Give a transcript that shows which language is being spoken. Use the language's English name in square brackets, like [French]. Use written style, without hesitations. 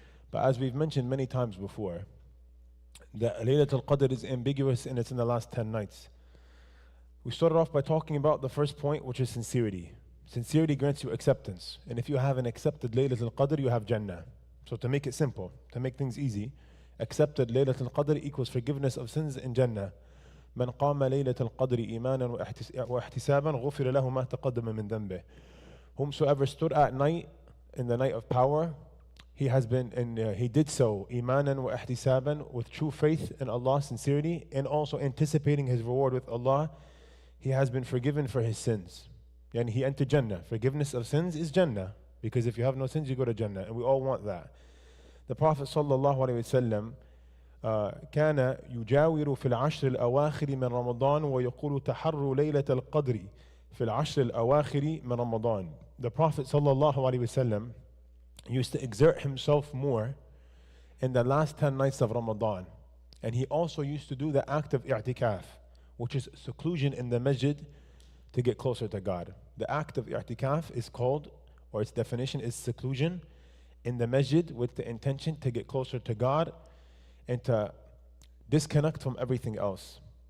[English] But as we've mentioned many times before, that Laylatul Qadr is ambiguous and it's in the last 10 nights. We started off by talking about the first point, which is sincerity. Sincerity grants you acceptance. And if you have an accepted Laylatul Qadr, you have Jannah. So to make it simple, to make things easy, accepted Laylatul Qadr equals forgiveness of sins in Jannah. [Arabic] من قام ليلة القدر إيمانا واحتسابا غفر له ما تقدم من ذنبه. [English] Whomsoever stood at night in the night of power, he did so imanan wa ihtisaban, with true faith in Allah, sincerity, and also anticipating his reward with Allah. He has been forgiven for his sins, and he entered Jannah. Forgiveness of sins is Jannah, because if you have no sins, you go to Jannah, and we all want that. The Prophet [Arabic] sallallahu alaihi wasallam كان يجاور في العشر الأواخر من رمضان ويقول تحروا ليلة القدر في العشر الأواخر من رمضان. [English] The Prophet sallallahu alaihi wasallam used to exert himself more in the last 10 nights of Ramadan. And he also used to do the act of i'tikaf, which is seclusion in the masjid to get closer to God. The act of i'tikaf is called, or its definition is seclusion in the masjid with the intention to get closer to God and to disconnect from everything else.